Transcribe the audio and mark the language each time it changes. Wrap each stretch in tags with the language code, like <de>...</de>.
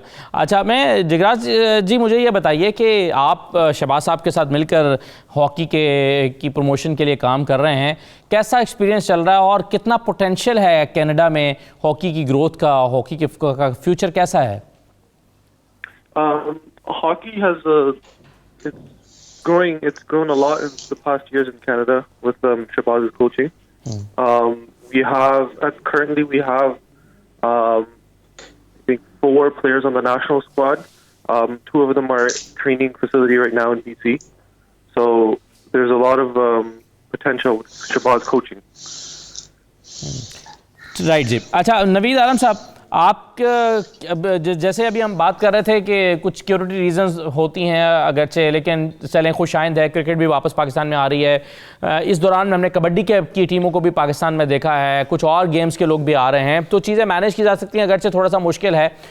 <hi>अच्छा, मैं जिगराज जी मुझे ये बताइए कि आप शहबाज साहब के साथ मिलकर हॉकी की प्रमोशन के लिए काम कर रहे हैं, कैसा एक्सपीरियंस चल रहा है और कितना पोटेंशियल है कनाडा में हॉकी की ग्रोथ का, हॉकी का फ्यूचर कैसा है?</hi> <en>Hockey has it's grown a lot in the past years in Canada with Shahbaz's coaching. We have I think 4 players on the national squad. 2 of them are training facility right now in BC. So there's a lot of potential with Shahbaz coaching.</en> <hi>Right जी। अच्छा, नवीद आलम साहब, आप जैसे अभी हम बात कर रहे थे कि कुछ सिक्योरिटी रीजंस होती हैं अगरचे, लेकिन चलें खुशाइंद है, क्रिकेट भी वापस पाकिस्तान में आ रही है। इस दौरान हमने कबड्डी की टीमों को भी पाकिस्तान में देखा है, कुछ और गेम्स के लोग भी आ रहे हैं, तो चीज़ें मैनेज की जा सकती हैं, अगरचे थोड़ा सा मुश्किल है।</hi>